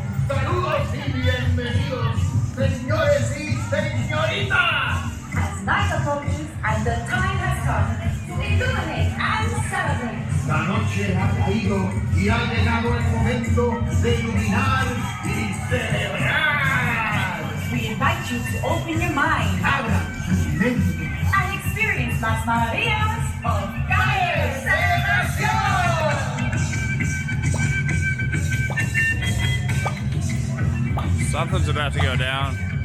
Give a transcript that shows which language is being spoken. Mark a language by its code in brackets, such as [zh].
[es] Saludos y bienvenidos, señores y señoritas. [en] As night approaches and the time has come to illuminate and celebrate. [es] La noche ha caído y ha llegado el momento de iluminar y celebrar. [en] We invite you to open your mind [es] Abra sus mentes. [en] and experience [es] las maravillas [en] of [es] Calle Celebración. [en] Something's about to go down.